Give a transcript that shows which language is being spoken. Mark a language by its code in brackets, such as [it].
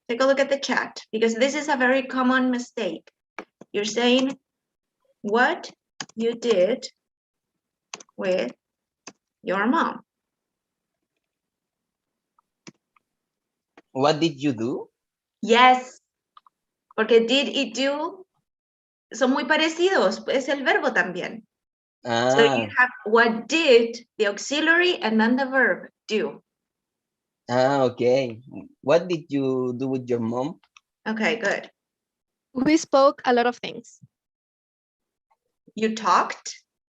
[en] Take a look at the chat because this is a very common mistake. You're saying what you did with your mom. What did you do? [es] Yes, porque did y do son muy parecidos, es el verbo también. [en] So you have what did, the auxiliary, and then the verb, do. Okay. What did you do with your mom? Okay, good. We spoke a lot of things. You talked?